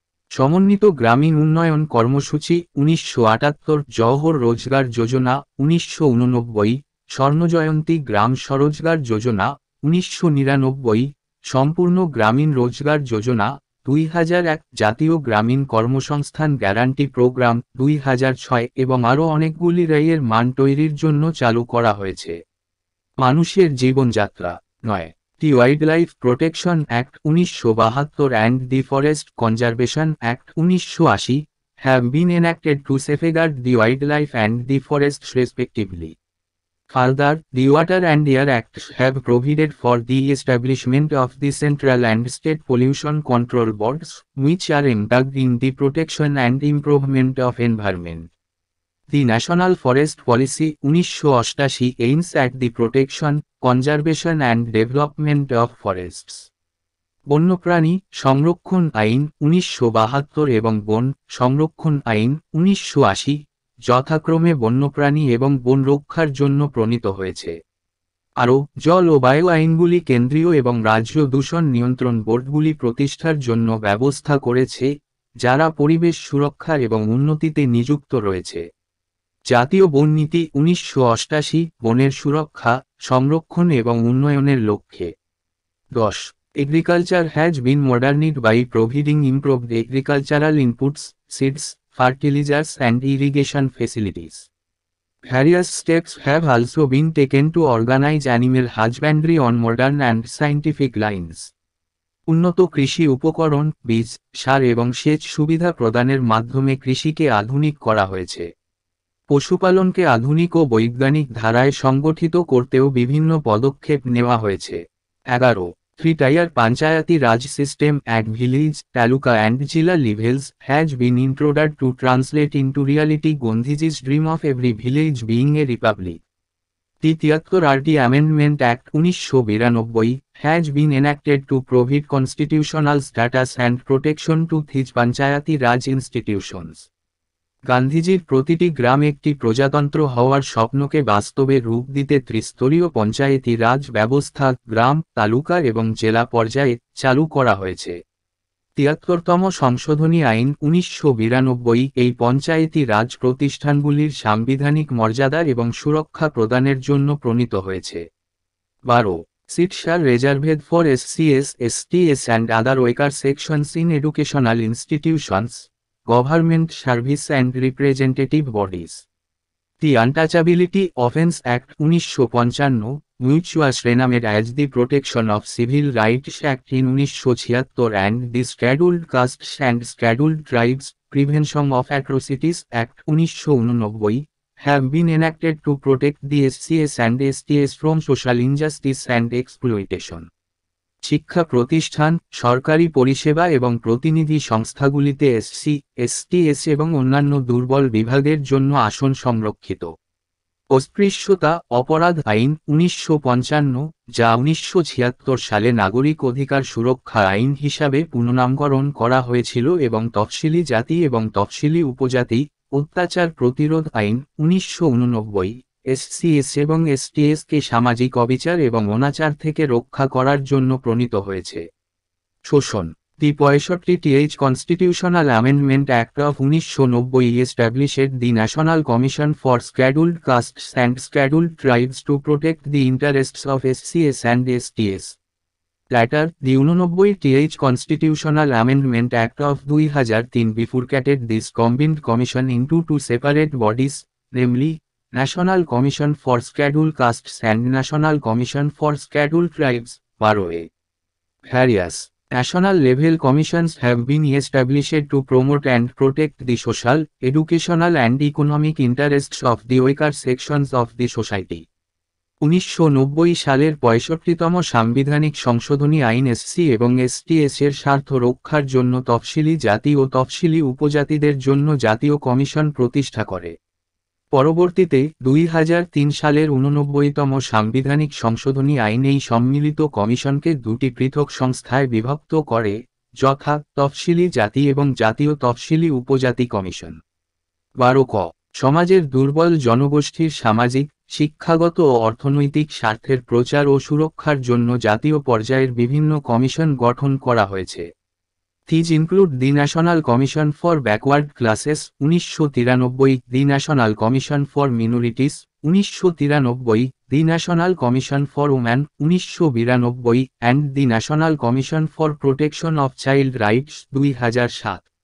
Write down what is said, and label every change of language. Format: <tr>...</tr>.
<bn>সমন্বিত গ্রামীণ উন্নয়ন কর্মসূচি 1978, জওহর রোজগার যোজনা 1989, স্বর্ণজয়ন্তী গ্রাম স্বরোজগার যোজনা 1999, সম্পূর্ণ গ্রামীণ রোজগার যোজনা 2001, জাতীয় গ্রামীণ কর্মসংস্থান গ্যারান্টি প্রোগ্রাম 2006 এবং আরও অনেকগুলি রায়ের মান তৈরির জন্য চালু করা হয়েছে। মানুষের জীবনযাত্রা</bn> <en>9. The wildlife protection act 1972 and the forest conservation act 1980 have been enacted to safeguard the wildlife and the forest respectively. Further, the Water and Air Acts have provided for the establishment of the central and state pollution control boards, which are embedded in the protection and improvement of environment. The National Forest Policy 1988 aims at the protection, conservation and development of forests.</en> <bn>বন্যপ্রাণী সংরক্ষণ আইন 1972 এবং বন সংরক্ষণ আইন 1980 যথাক্রমে বন্যপ্রাণী এবং বন রক্ষার জন্য প্রণীত হয়েছে। আরও জল ও বায়ু আইনগুলি কেন্দ্রীয় এবং রাজ্য দূষণ নিয়ন্ত্রণ বোর্ডগুলি প্রতিষ্ঠার জন্য ব্যবস্থা করেছে, যারা পরিবেশ সুরক্ষা এবং উন্নতিতে নিযুক্ত রয়েছে। জাতীয় বন নীতি 1988 বনের সুরক্ষা, সংরক্ষণ এবং উন্নয়নের লক্ষ্যে। 10.</bn> <en>Agriculture has been modernized by providing improved agricultural inputs, seeds, fertilizers and irrigation facilities. Various steps have also been taken to organize animal husbandry on modern and scientific lines.</en> <bn>উন্নত কৃষি উপকরণ, বীজ, সার এবং সেচ সুবিধা প্রদানের মাধ্যমে কৃষিকে আধুনিক করা হয়েছে। পশুপালনকে আধুনিক ও বৈজ্ঞানিক ধারায় সংগঠিত করতেও বিভিন্ন পদক্ষেপ নেওয়া হয়েছে। 11.</bn> <en>Three-tier Panchayati Raj system at village, taluka and jilla levels has been introduced to translate into reality Gandhiji's dream of every village being a republic. The 73rd Amendment Act 1992 has been enacted to provide constitutional status and protection to these Panchayati Raj institutions.</en> <bn>গান্ধীজির প্রতিটি গ্রাম একটি প্রজাতন্ত্র হওয়ার স্বপ্নকে বাস্তবে রূপ দিতে ত্রিস্তরীয় পঞ্চায়েতি রাজ ব্যবস্থা গ্রাম, তালুকা এবং জেলা পর্যায়ে চালু করা হয়েছে। ৭৩তম সংশোধনী আইন 1992 এই পঞ্চায়েতি রাজ প্রতিষ্ঠানগুলির সাংবিধানিক মর্যাদা এবং সুরক্ষা প্রদানের জন্য প্রণীত হয়েছে। 12.</bn> <en>Seats are reserved for SCS, STS and other weaker sections in educational institutions, government service and representative bodies. The Untouchability Offence Act 1955, which was renamed as the Protection of Civil Rights Act in 1976 and the Scheduled Castes and Scheduled Tribes Prevention of Atrocities Act 1989, have been enacted to protect the SCS and STS from social injustice and exploitation.</en> <bn>শিক্ষা প্রতিষ্ঠান, সরকারি পরিষেবা এবং প্রতিনিধি সংস্থাগুলিতে SC, STS এবং অন্যান্য দুর্বল বিভাগের জন্য আসন সংরক্ষিত। অস্পৃশ্যতা অপরাধ আইন 1955, যা 1976 সালে নাগরিক অধিকার সুরক্ষা আইন হিসাবে পুনর্নামকরণ করা হয়েছিল এবং তফসিলি জাতি এবং তফসিলি উপজাতি অত্যাচার প্রতিরোধ আইন 1989, এসসিএস এবং এসটিএসকে সামাজিক অবিচার এবং অনাচার থেকে রক্ষা করার জন্য প্রণীত হয়েছে। শোষণ।</bn> <en>The 65th Constitutional Amendment Act of 1990 established the National Commission for Scheduled Castes and Scheduled Tribes to protect the interests of SCS and STS. Later, the 89th Constitutional Amendment Act of 2003 bifurcated this combined commission into two separate bodies, namely, National Commission for Scheduled Castes and National Commission for Scheduled Tribes, 12A. Various national level commissions have been established to promote and protect the social, educational and economic interests of the weaker sections of the society.</en> <bn>1990 সালের 65তম সাংবিধানিক সংশোধনী আইন SC এবং STS এর স্বার্থ রক্ষার জন্য তফসিলি জাতি ও তফসিলি উপজাতিদের জন্য জাতীয় কমিশন প্রতিষ্ঠা করে। পরবর্তীতে 2003 সালের 89তম সাংবিধানিক সংশোধনী আইন এই সম্মিলিত কমিশনকে দুটি পৃথক সংস্থায় বিভক্ত করে, যথা তফসিলি জাতি এবং জাতীয় তফসিলি উপজাতি কমিশন। 12 ক। সমাজের দুর্বল জনগোষ্ঠীর সামাজিক, শিক্ষাগত ও অর্থনৈতিক স্বার্থের প্রচার ও সুরক্ষার জন্য জাতীয় পর্যায়ের বিভিন্ন কমিশন গঠন করা হয়েছে।</bn> <en>These include the National Commission for Backward Classes 1993, the National Commission for Minorities 1993, the National Commission for Women 1992 and the National Commission for Protection of Child Rights 2007.</en>